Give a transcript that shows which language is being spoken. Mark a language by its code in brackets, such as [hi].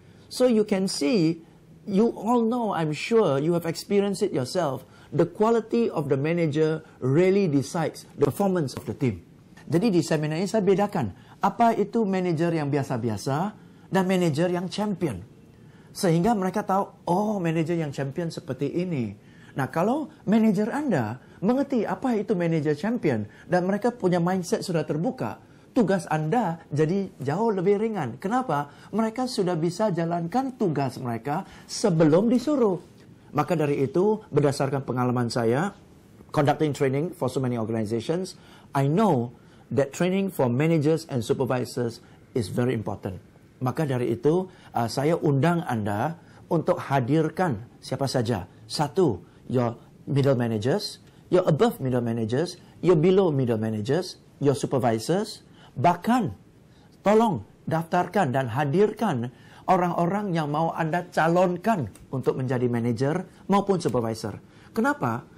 [en] So you can see, you all know, I'm sure you have experienced it yourself, the quality of the manager really decides the performance of the team. [id] Jadi di seminar ini saya bedakan apa itu manajer yang biasa-biasa dan manajer yang champion. Sehingga mereka tahu, oh manajer yang champion seperti ini. Nah kalau manajer Anda mengerti apa itu manajer champion dan mereka punya mindset sudah terbuka, tugas Anda jadi jauh lebih ringan. Kenapa? Mereka sudah bisa jalankan tugas mereka sebelum disuruh. Maka dari itu, berdasarkan pengalaman saya, [en] conducting training for so many organizations, I know that training for managers and supervisors is very important. [id] Maka dari itu, saya undang Anda untuk hadirkan siapa saja. Satu, [en] your middle managers, your above middle managers, your below middle managers, your supervisors. [id] Bahkan, tolong daftarkan dan hadirkan orang-orang yang mau Anda calonkan untuk menjadi manajer maupun supervisor. Kenapa?